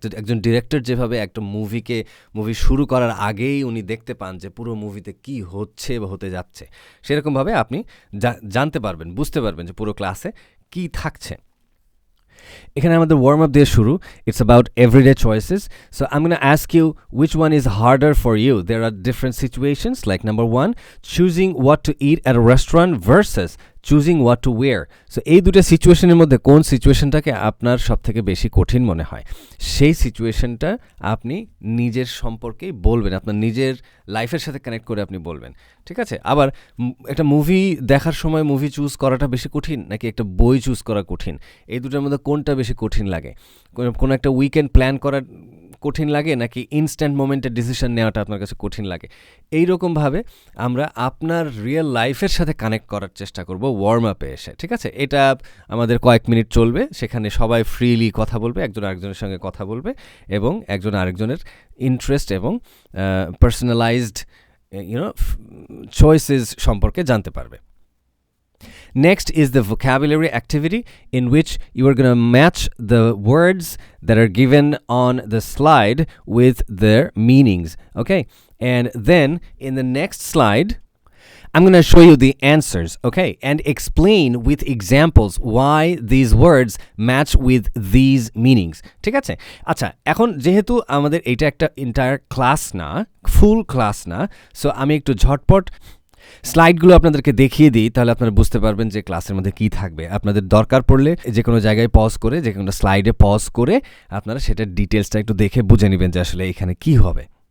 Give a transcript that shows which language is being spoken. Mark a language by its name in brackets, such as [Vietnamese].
[Bangla] একজন ডিরেক্টর যেভাবে একটা মুভি শুরু করার আগেই উনি দেখতে পান যে পুরো মুভিতে কি হচ্ছে বা হতে যাচ্ছে, সেরকমভাবে আপনি জানতে পারবেন, বুঝতে পারবেন যে পুরো ক্লাসে কি থাকছে। এখানে আমাদের ওয়ার্ম আপ দিয়ে শুরু। [English] It's about everyday choices. So I am gonna ask you which one is harder for you. There are different situations, like number 1, choosing what to eat at a restaurant versus choosing what to wear. [Bangla] So এই দুটো সিচুয়েশনের মধ্যে কোন সিচুয়েশনটাকে আপনার সবথেকে বেশি কঠিন মনে হয়, সেই সিচুয়েশনটা আপনি নিজের সম্পর্কেই বলবেন, আপনার নিজের লাইফের সাথে কানেক্ট করে আপনি বলবেন, ঠিক আছে? আবার একটা মুভি দেখার সময় মুভি চুজ করাটা বেশি কঠিন নাকি একটা বই চুজ করা কঠিন, এই দুটোর মধ্যে কোনটা বেশি কঠিন লাগে? কোনো একটা উইকেন্ড প্ল্যান করা কঠিন লাগে নাকি ইনস্ট্যান্ট মোমেন্টে ডিসিশন নেওয়াটা আপনার কাছে কঠিন লাগে? এইরকমভাবে আমরা আপনার রিয়েল লাইফের সাথে কানেক্ট করার চেষ্টা করব ওয়ার্ম আপে এসে, ঠিক আছে? এটা আমাদের কয়েক মিনিট চলবে, সেখানে সবাই ফ্রিলি কথা বলবে, একজন আরেকজনের সঙ্গে কথা বলবে এবং একজন আরেকজনের ইন্টারেস্ট এবং পার্সোনালাইজড চয়েসেস সম্পর্কে জানতে পারবে। [English] Next is the vocabulary activity, in which you are going to match the words that are given on the slide with their meanings. Okay, and then in the next slide, I'm going to show you the answers, okay, and explain with examples why these words match with these meanings. [Bangla] ঠিক আছে? আচ্ছা, এখন যেহেতু আমাদের এটা একটা entire class না, ফুল class না, সো আমি একটু ঝটপট স্লাইডগুলো আপনাদেরকে দেখিয়ে দিই, তাহলে আপনারা বুঝতে পারবেন যে ক্লাসের মধ্যে কী থাকবে। আপনাদের দরকার পড়লে যে কোনো জায়গায় পজ করে, যে কোনো স্লাইডে পজ করে আপনারা সেটার ডিটেলসটা একটু দেখে বুঝে নেবেন যে আসলে এখানে কী হবে।